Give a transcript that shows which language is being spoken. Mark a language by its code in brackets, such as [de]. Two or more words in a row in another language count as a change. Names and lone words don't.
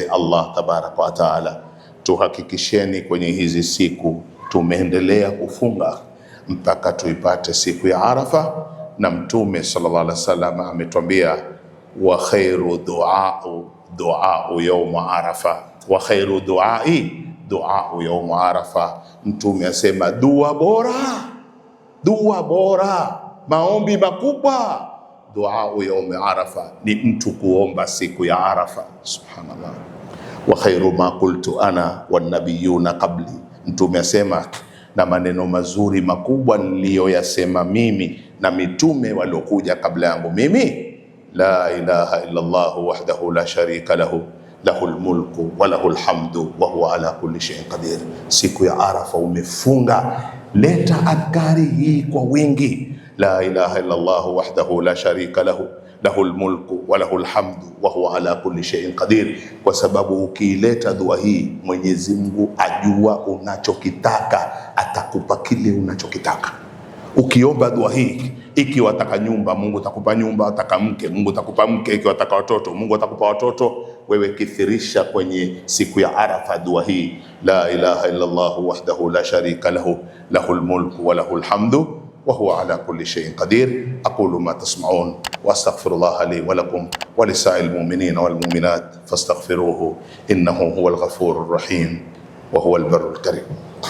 [ar] الله تبارك وتعالى, [sw] tuhakikisheni kwenye hizi siku tumeendelea kufunga mpaka tuipate siku ya Arafa, na Mtume [ar] صلى الله عليه وسلم [sw] ametuambia, [ar] وخير دعاء يوم عرفة, وخير دعاء يوم عرفة. [sw] Mtume asema dua bora, maombi makubwa, [ar] دعاء يوم عرفة, [sw] ni mtu kuomba siku ya Arafa. Subhanallah. [ar] وخير ما قلت أنا والنبيون قبلي. [sw] Mtume asema, na maneno mazuri makubwa niliyoyasema mimi na mitume waliokuja kabla yangu mimi, [ar] لا إله إلا الله وحده لا شريك له، له الملك وله الحمد وهو على كل شيء قدير. [sw] Siku ya Arafa umefunga, leta adhkari hii kwa wingi, [ar] لا إله إلا الله وحده لا شريك له، له الملك وله الحمد وهو على كل شيء قدير. [sw] Kwa sababu ukiileta dua hii, Mwenyezi Mungu ajua unachokitaka, atakupa kile unachokitaka. Ukiomba dua hii, ikiwa wataka nyumba, Mungu atakupa nyumba, wataka mke, Mungu atakupa mke, ikiwa wataka watoto, Mungu atakupa watoto. Wewe kithirisha kwenye siku ya Arafa dua hii, [ar] لا إله إلا الله وحده لا شريك له، له الملك وله الحمد وهو على كل شيء قدير. أقول ما تسمعون وأستغفر الله لي ولكم ولسائر المؤمنين والمؤمنات فاستغفروه إنه هو الغفور الرحيم وهو البر الكريم.